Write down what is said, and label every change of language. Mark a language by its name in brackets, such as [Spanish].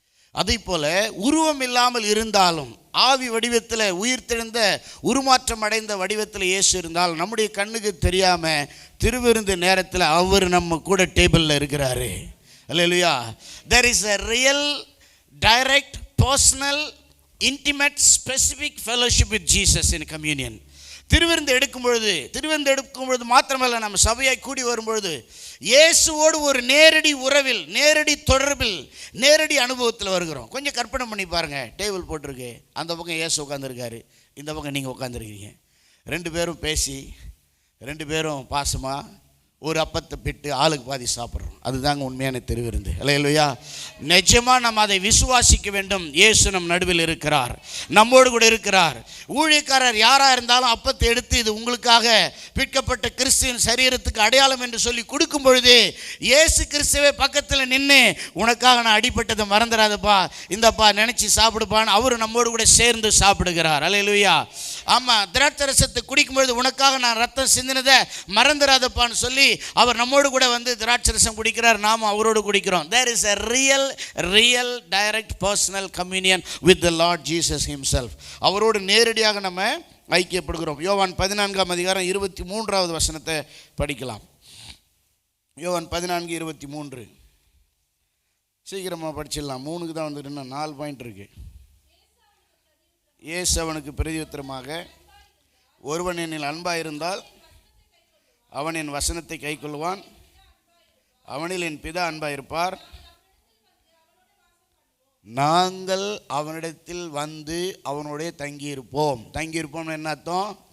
[Tamil] அதை போல உருவம் இல்லாமல் இருந்தாலும், ஆவி வடிவத்தில் உயிர்த்தெழுந்த உருமாற்றம் அடைந்த வடிவத்தில் இயேசு இருந்தால், நம்முடைய கண்ணுக்கு தெரியாமல் திருவிருந்து நேரத்தில் அவர் நம்ம கூட டேபிளில் இருக்கிறாரு. அல்லேலூயா. [English] there is a real direct personal intimate specific fellowship with Jesus in communion. [Tamil] திருவிருந்து எடுக்கும் பொழுது மாத்திரமல்ல, நம்ம சபையாய் கூடி வரும்பொழுது இயேசுவோடு ஒரு நேரடி உறவில், நேரடி தொடர்பில், நேரடி அனுபவத்தில் வருகிறோம். கொஞ்சம் கற்பனை பண்ணி பாருங்கள். டேபிள் போட்டிருக்கு, அந்த பக்கம் இயேசு உட்காந்துருக்காரு, இந்த பக்கம் நீங்கள் உட்காந்துருக்கீங்க. 2 பேரும் பேசி, 2 பேரும் பாசமாக ஒரு அப்பத்தை பிட்டு ஆளுக்கு பாதி சாப்பிட்றோம். அதுதாங்க உண்மையான திருவிருந்து. அல்லேலூயா. நிச்சயமாக நம்ம அதை விசுவாசிக்க வேண்டும். இயேசு நம் நடுவில் இருக்கிறார், நம்மோடு கூட இருக்கிறார். ஊழியக்காரர் யாராக இருந்தாலும் அப்பத்தை எடுத்து இது உங்களுக்காக பிற்கப்பட்ட கிறிஸ்துவின் சரீரத்துக்கு அடையாளம் என்று சொல்லி கொடுக்கும் பொழுது இயேசு கிறிஸ்துவே பக்கத்தில் நின்று, உனக்காக நான் அடிபட்டதை மறந்துடாதப்பா, இந்தப்பா நினச்சி சாப்பிடுப்பான்னு அவர் நம்மோடு கூட சேர்ந்து சாப்பிடுகிறார். அல்லேலூயா. ஆமாம், திராட்சரசத்தை குடிக்கும் பொழுது உனக்காக நான் ரத்தம் சிந்தினதை மறந்துடாதப்பான்னு சொல்லி அவர் நம்மோடு கூட வந்து திராட்சரசம் குடிக்கிறார், நாம் அவரோடு குடிக்கிறோம். [English] There is a real direct personal communion with the Lord Jesus himself. [Tamil] அவரோடு நேரடியாக நம்ம ஐக்கியப்படுகிறோம். யோவான் 14ஆம் அதிகாரம் 23வது வசனத்தை படிக்கலாம். யோவான் 14:23. சீக்கிரமாக படிச்சிடலாம், 3க்கு தான் வந்துட்டு இன்னும் 4 பாயிண்ட் இருக்கு. இயேசு அவனுக்கு பிரதியுத்தரமாக, ஒருவன் என்னில் அன்பாயிருந்தால் அவன் என் வசனத்தை கைக்கொள்வான், அவனில் என் பிதா அன்பாயிருப்பார், நாங்கள் அவனிடத்தில் வந்து அவனுடைய தங்கியிருப்போம். என்ன அர்த்தம்?